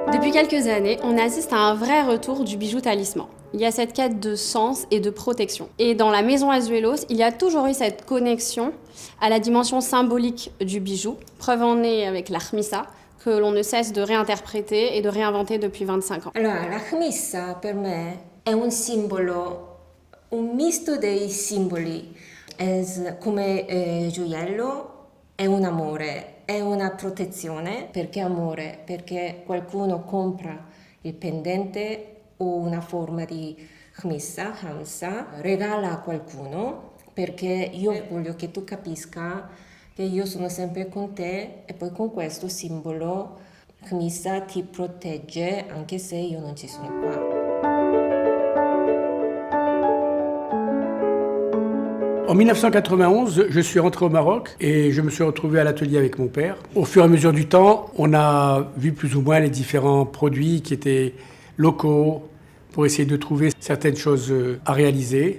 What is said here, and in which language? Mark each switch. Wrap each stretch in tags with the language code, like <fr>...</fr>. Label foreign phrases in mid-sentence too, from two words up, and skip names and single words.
<fr>Depuis quelques années, on assiste à un vrai retour du bijou talisman. Il y a cette quête de sens et de protection. Et dans la maison Azuelos, il y a toujours eu cette connexion à la dimension symbolique du bijou, preuve en est avec l'Armisa, que l'on ne cesse de réinterpréter et de réinventer depuis 25 ans.</fr> <it>Allora, l'Armisa per me è un simbolo, un misto dei simboli, come gioiello, è un amore, è una protezione. Perché amore? Perché qualcuno compra il pendente o una forma di Hamsa, regala a qualcuno, perché io voglio che tu capisca che io sono sempre con te e poi con questo simbolo Hamsa ti protegge anche se io non ci sono qua.</it> <fr>En 1991, je suis rentré au Maroc et je me suis retrouvé à l'atelier avec mon père. Au fur et à mesure du temps, on a vu plus ou moins les différents produits qui étaient locaux pour essayer de trouver certaines choses à réaliser.</fr>